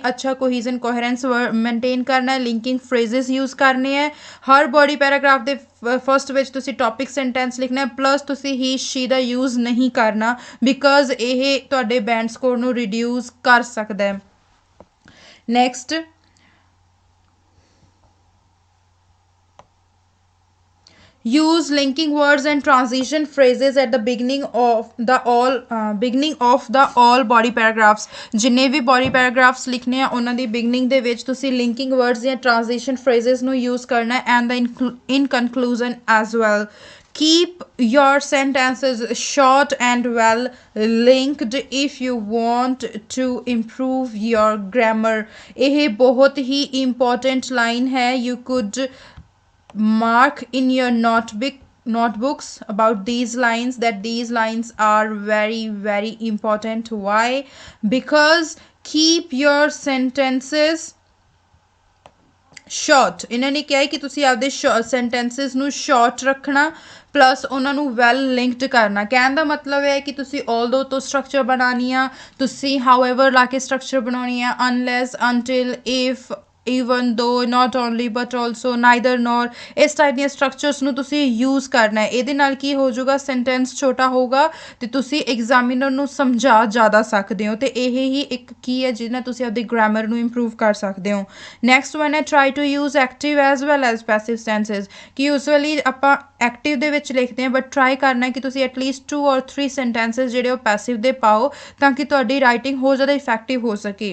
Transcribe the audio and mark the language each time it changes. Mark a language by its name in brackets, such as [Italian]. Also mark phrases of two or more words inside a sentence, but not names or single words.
[Punjabi] ਅੱਛਾ [English] cohesion coherence maintain [Punjabi] ਕਰਨਾ, [English] linking phrases use [Punjabi] ਕਰਨੇ ਹੈ। ਹਰ [English] body paragraph [Punjabi] ਦੇ ਫਸਟ ਵਿੱਚ ਤੁਸੀਂ [English] topic sentence [Punjabi] ਲਿਖਣਾ ਪਲੱਸ ਤੁਸੀਂ [English] he, she [Punjabi] ਦਾ ਯੂਜ਼ ਨਹੀਂ ਕਰਨਾ ਬਿਕੋਜ਼ ਇਹ ਤੁਹਾਡੇ [English] band score [Punjabi] ਨੂੰ ਰਿਡਿਊਸ ਕਰ ਸਕਦਾ ਹੈ। [English] ਨੈਕਸਟ use linking words and transition phrases at the beginning of the all body paragraphs। [Punjabi] ਜਿੰਨੇ ਵੀ [English] body paragraphs [Punjabi] ਲਿਖਣੇ ਆ ਉਹਨਾਂ ਦੀ beginning ਦੇ ਵਿੱਚ ਤੁਸੀਂ [English] linking words [Punjabi] ਜਾਂ [English] transition phrases [Punjabi] ਨੂੰ use ਕਰਨਾ [English] and in conclusion as well। Keep your sentences short and well linked if you want to improve your grammar। [Punjabi] ਇਹ ਬਹੁਤ ਹੀ [English] important line [Punjabi] ਹੈ। [English] You could mark in your notebooks about these lines that these lines are very very important। Why? because keep your sentences short। [Punjabi] ਇਹਨਾਂ ਨੇ ਕਿਹਾ ਹੈ ਕਿ ਤੁਸੀਂ ਆਪਦੇ ਸੈਂਟੈਂਸਸ ਨੂੰ ਸ਼ਾਰਟ ਰੱਖਣਾ ਪਲੱਸ ਉਹਨਾਂ ਨੂੰ [English] well linked [Punjabi] ਕਰਨਾ। ਕਹਿਣ ਦਾ ਮਤਲਬ ਹੈ ਕਿ ਤੁਸੀਂ ਆਲਦੋ ਤੋਂ ਸਟਰਕਚਰ ਬਣਾਉਣੀ ਆ, ਤੁਸੀਂ ਹਾਊਐਵਰ ਲਾ ਕੇ ਸਟਰਕਚਰ ਬਣਾਉਣੀ ਆ, [English] unless, until, if, even though, not only, but also, neither nor, [Punjabi] ਇਸ ਟਾਈਪ ਦੀਆਂ ਸਟਰਕਚਰਸ ਨੂੰ ਤੁਸੀਂ ਯੂਜ਼ ਕਰਨਾ ਹੈ। ਇਹਦੇ ਨਾਲ ਕੀ ਹੋ ਜਾਊਗਾ, ਸੈਂਟੈਂਸ ਛੋਟਾ ਹੋਊਗਾ ਤੇ ਤੁਸੀਂ ਐਗਜ਼ਾਮੀਨਰ ਨੂੰ ਸਮਝਾ ਜ਼ਿਆਦਾ ਸਕਦੇ ਹੋ, ਤੇ ਇਹ ਹੀ ਇੱਕ ਕੀ ਹੈ ਜਿਹਦੇ ਨਾਲ ਤੁਸੀਂ ਆਪਦੀ ਗ੍ਰਾਮਰ ਨੂੰ ਇੰਪਰੂਵ ਕਰ ਸਕਦੇ ਹੋ। [English] next one [Punjabi] ਹੈ [English] try to use active as well as passive sentences, [Punjabi] ਕਿ ਯੂਜ਼ਅਲੀ ਆਪਾਂ ਐਕਟਿਵ ਦੇ ਵਿੱਚ ਲਿਖਦੇ ਹਾਂ, ਬਟ ਟਰਾਈ ਕਰਨਾ ਕਿ ਤੁਸੀਂ [English] at least 2 or 3 sentences [Punjabi] ਜਿਹੜੇ ਉਹ ਪੈਸਿਵ ਦੇ ਪਾਓ, ਤਾਂ ਕਿ ਤੁਹਾਡੀ ਰਾਈਟਿੰਗ ਹੋਰ ਜ਼ਿਆਦਾ ਇਫੈਕਟਿਵ ਹੋ ਸਕੇ।